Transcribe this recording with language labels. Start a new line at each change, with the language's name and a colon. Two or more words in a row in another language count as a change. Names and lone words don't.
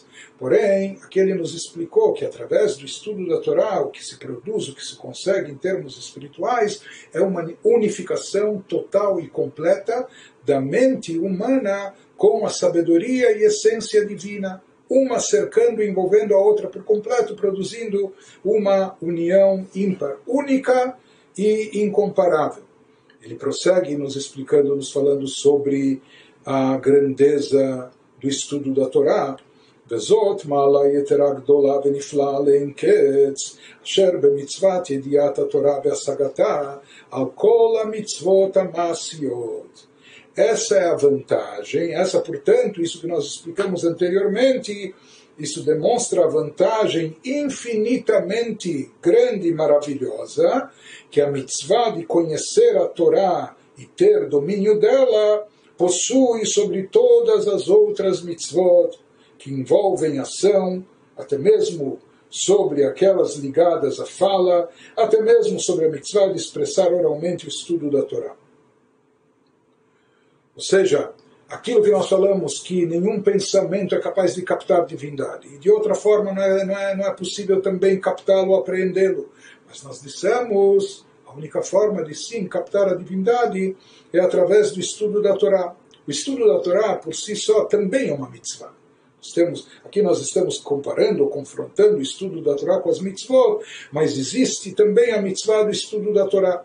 Portuguese: Porém, aqui ele nos explicou que através do estudo da Torá, o que se produz, o que se consegue em termos espirituais, é uma unificação total e completa da mente humana com a sabedoria e essência divina, uma cercando e envolvendo a outra por completo, produzindo uma união ímpar, única e incomparável. Ele prossegue nos explicando, nos falando sobre a grandeza do estudo da Torá.
Hebrew: וזאת מעלה יתרה גדולה ונפלאה לאין קץ, אשר במצוות ידיעת התורה והשגתה על כל המצוות המעשיות.
Portuguese: Essa é a vantagem, portanto, isso que nós explicamos anteriormente, isso demonstra a vantagem infinitamente grande e maravilhosa que a mitzvah de conhecer a Torá e ter domínio dela possui sobre todas as outras mitzvot que envolvem ação, até mesmo sobre aquelas ligadas à fala, até mesmo sobre a mitzvah de expressar oralmente o estudo da Torá. Ou seja, aquilo que nós falamos que nenhum pensamento é capaz de captar divindade. E de outra forma não é possível também captá-lo ou apreendê-lo. Mas nós dissemos, a única forma de sim captar a divindade é através do estudo da Torá. O estudo da Torá por si só também é uma mitzvah. Aqui nós estamos comparando ou confrontando o estudo da Torá com as mitzvot, mas existe também a mitzvah do estudo da Torá.